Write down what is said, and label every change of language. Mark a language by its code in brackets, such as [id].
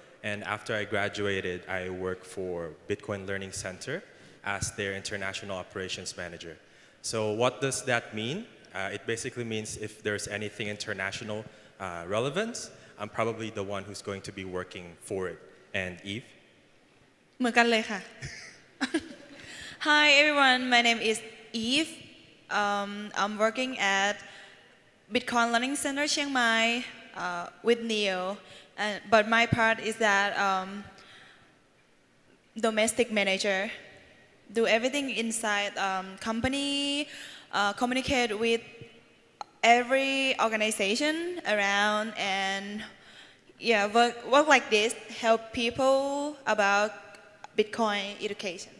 [en] And after I graduated, I work for Bitcoin Learning Center as their International Operations Manager. So what does that mean? It basically means if there's anything international relevance, I'm probably the one who's going to be working for it. And Eve? [th] เหมือนกันเลยค่ะ [en] Hi everyone, my name is Eve. I'm working at Bitcoin Learning Center Chiang Mai with Neo. But my part is that domestic manager. Do everything inside company, communicate with every organization around, and yeah, work like this, help people about Bitcoin education.